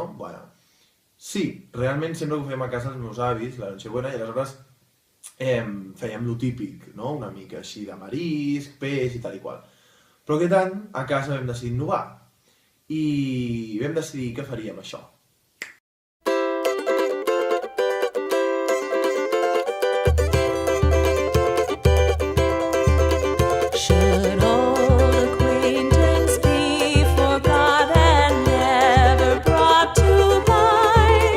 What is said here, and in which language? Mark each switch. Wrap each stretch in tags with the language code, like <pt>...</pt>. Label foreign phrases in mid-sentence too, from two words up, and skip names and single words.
<ca>Bueno, sí, realment sempre ho fèiem a casa els meus avis, la Nochebuena, i aleshores fèiem lo típic, no? Una mica així de marisc, peix i tal i qual. Però aquest any a casa vam decidir innovar i vam decidir que faríem això.</ca> <en>Should old acquaintance be forgot and never brought to mind?</en>